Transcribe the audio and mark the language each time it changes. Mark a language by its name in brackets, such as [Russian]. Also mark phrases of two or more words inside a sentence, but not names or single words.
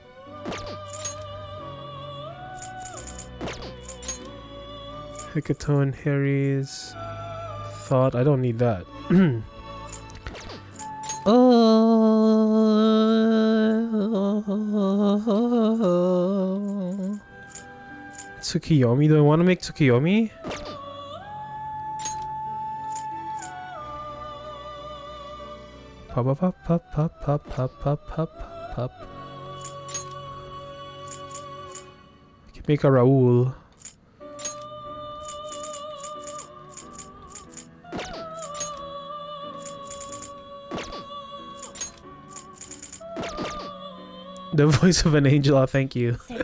[English] Hecatone, Harry's... Thought. I don't need that. Oh... Tsukiyomi? Do I want to make Tsukiyomi? Pop pop pop pop pop pop pop pop pop pop. I can make a Raul. The voice of an angel. Oh, thank you.